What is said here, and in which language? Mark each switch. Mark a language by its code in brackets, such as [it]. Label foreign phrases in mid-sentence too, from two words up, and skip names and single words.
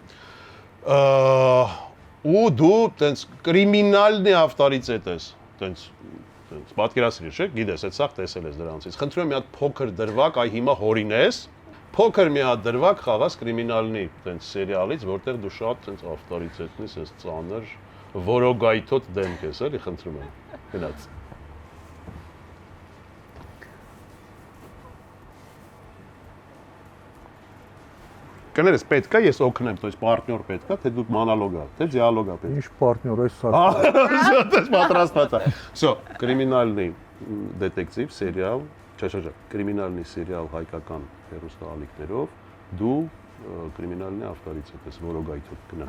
[hy] ու դու տենց [ru] криминальный авторитет [hy] ես, տենց պատկերացրիր, չէ՞, գիտես, այդ սաղ տեսել ես դրանցից։ Խնդրում եմ մի հատ փոքր դրվակ, այ հիմա հորինես, փոքր մի հատ դրվակ խաղաս կրիմինալնի տենց սերիալից, որտեղ դու շատ տենց ավտորիտետ ես, այս ծանր որոգայթոտ դեմք ես, էլի, խնդրում եմ։ Գնաց։ Կներես, պետք է ես օգնեմ, [ru] то есть партнер [hy] պետք է, թե դու մոնոլոգ է, թե դիալոգ է պետք։ Ինչ պարտներ այս սա։ Դες պատրաստված է։ Всё, [ru] криминальный детектив сериал, [hy] չէ, [ru] криминальный сериал [hy] հայկական հերոստալիկներով, դու [ru] криминальный авторитет [hy] ես, որոգայթոտ գնաց։